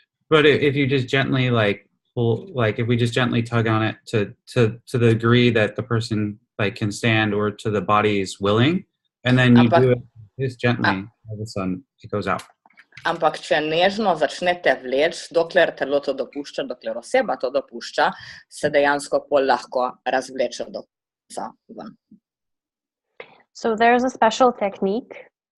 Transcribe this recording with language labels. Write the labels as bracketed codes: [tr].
[en] But if you just gently like pull, like if we just gently tug on it to the degree that the person like can stand or to the body is willing, and then you do it just gently, all of a sudden it goes out. [sl] Ampak če nežno začnete vleči, dokler telo to dopušča, dokler oseba to dopušča, se dejansko pol lahko razvleče do konca ven. [en] So there's a special technique.